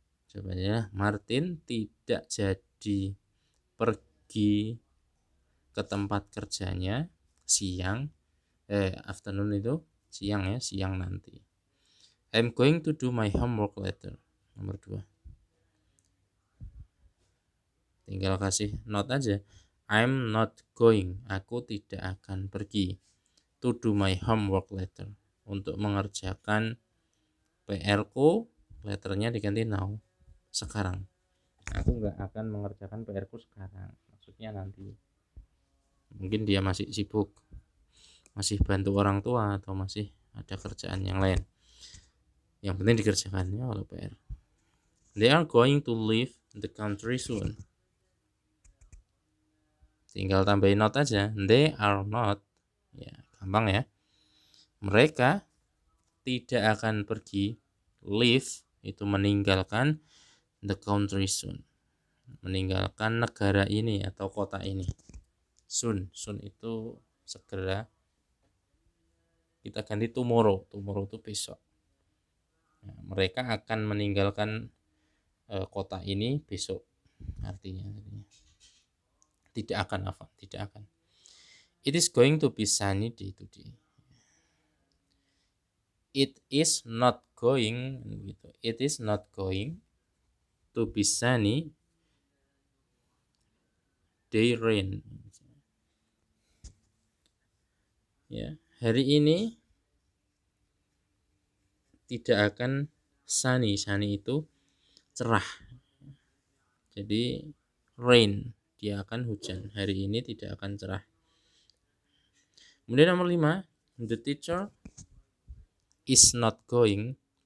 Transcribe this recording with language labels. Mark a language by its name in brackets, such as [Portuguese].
[Indonesian] Jawabannya Martin tidak jadi pergi ke tempat kerjanya siang. Afternoon itu siang ya, siang nanti. [English] I'm going to do my homework later. [Indonesian] Nomor 2. Tinggal kasih not aja. [English] I'm not going. [Indonesian] Aku tidak akan pergi. [English] To do my homework later. [Indonesian] Untuk mengerjakan PR-ku, letternya diganti now. Sekarang. Aku nggak akan mengerjakan PR-ku sekarang. Maksudnya nanti. Mungkin dia masih sibuk. Masih bantu orang tua atau masih ada kerjaan yang lain. Yang penting dikerjakannya oleh PR. [English] They are going to leave the country soon. [Indonesian] Tinggal tambahin not aja. [English] They are not. [Indonesian] Ya, gampang ya. Mereka tidak akan pergi. Leave itu meninggalkan [English] the country soon. [Indonesian] Meninggalkan negara ini atau kota ini. Soon itu segera. Kita ganti tomorrow. Tomorrow itu besok. Nah, mereka akan meninggalkan kota ini besok. Artinya tidak akan apa? Tidak akan. [English] It is going to be sunny day today. It is not going gitu. It is not going to be sunny day rain. [Indonesian] Ya, hari ini tidak akan sunny. Sunny itu cerah. Jadi rain, dia akan hujan. Hari ini tidak akan cerah. Kemudian nomor 5, [English] the teacher is not going.